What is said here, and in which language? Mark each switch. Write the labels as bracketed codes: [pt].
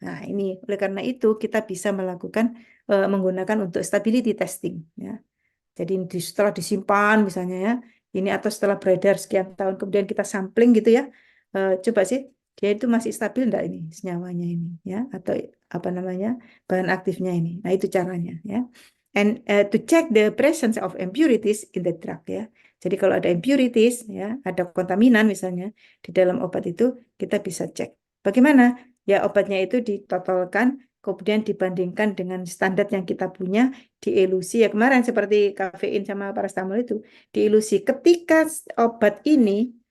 [id] Nah, ini oleh karena itu kita bisa melakukan menggunakan untuk stability testing ya. Jadi setelah disimpan misalnya ya, ini atau setelah beredar sekian tahun kemudian kita sampling gitu ya. Coba sih dia itu masih stabil enggak ini senyawanya ini ya atau apa namanya bahan aktifnya ini. Nah, itu caranya ya. [en] And to check the presence of impurities in the drug ya. [id] Jadi kalau ada impurities ya, ada kontaminan misalnya di dalam obat itu kita bisa cek. Bagaimana? Ya obatnya itu ditotalkan kemudian dibandingkan dengan standar yang kita punya dielusi ya kemarin seperti kafein sama paracetamol itu dielusi ketika obat ini